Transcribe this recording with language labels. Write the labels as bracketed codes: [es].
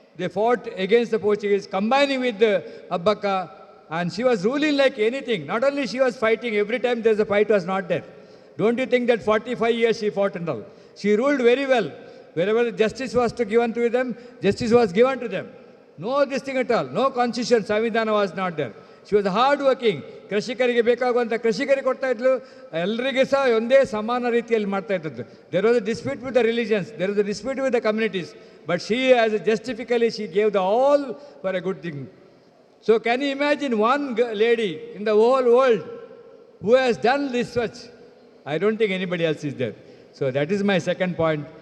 [en] They fought against the Portuguese, combining with Abbaka, and she was ruling like anything. Not only she was fighting, every time there's a fight was not there. Don't you think that 45 years she fought and all? She ruled very well. Wherever justice was to given to them, justice was given to them. No this thing at all. No constitution, Samvidhana was not there. She was hard working. [kn] ಕೃಷಿಕರಿಗೆ ಬೇಕಾಗುವಂಥ ಕೃಷಿಕರಿಗೆ ಕೊಡ್ತಾ ಇದ್ಲು, ಎಲ್ಲರಿಗೆ ಸಹ ಒಂದೇ ಸಮಾನ ರೀತಿಯಲ್ಲಿ ಮಾಡ್ತಾ ಇದ್ದದ್ದು. [en] There was a dispute with the religions, there was a dispute with the communities, but she, as a justifically, she gave the all for a good thing. So can you imagine one lady in the whole world who has done this much? I don't think anybody else is there. So that is my second point.